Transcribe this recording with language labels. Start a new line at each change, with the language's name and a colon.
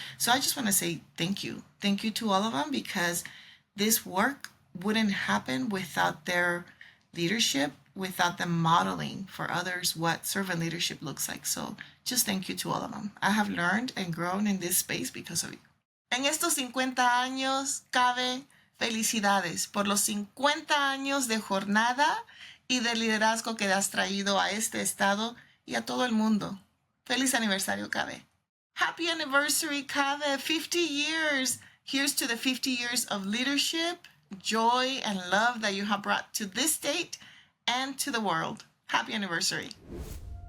English: So I just want to say thank you. Thank you to all of them, because this work wouldn't happen without their leadership, without them modeling for others what servant leadership looks like. So just thank you to all of them. I have learned and grown in this space because of you.
Spanish: En estos 50 años, CABE, felicidades por los 50 años de jornada y de liderazgo que has traído a este estado y a todo el mundo. Feliz aniversario, CABE.
English: Happy anniversary, CABE, 50 years. Here's to the 50 years of leadership, joy and love that you have brought to this state and to the world. Happy anniversary.